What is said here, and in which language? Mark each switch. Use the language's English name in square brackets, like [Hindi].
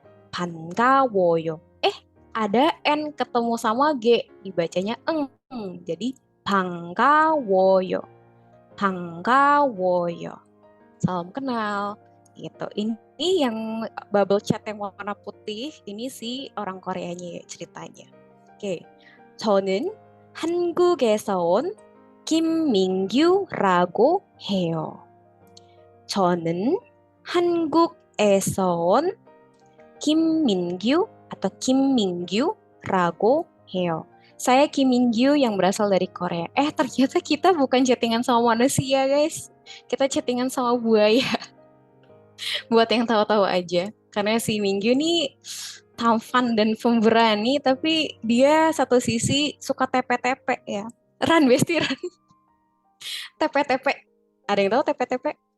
[Korean] 반가워요. [Indonesian] Ada N ketemu sama G. Dibacanya eng. Jadi, [Korean] 반가워요. 반가워요. [Indonesian] Salam kenal. Gitu. Ini yang bubble chat yang warna putih, ini si orang Koreanya ya, ceritanya. Oke. [Korean] 저는 한국에서 온 김민규라고 해요. 저는 한국에서 온 김민규 atau 김민규라고 해요. [Indonesian] Saya Kim Mingyu yang berasal dari Korea. Ternyata kita bukan chattingan sama manusia, guys. Kita chattingan sama buaya. Buat yang tahu-tahu aja. Karena si Mingyu nih tampan dan pemberani, tapi dia satu sisi suka tepe-tepe ya. Ran, besti, Ran. Tepe-tepe. Ada yang tahu tepe-tepe?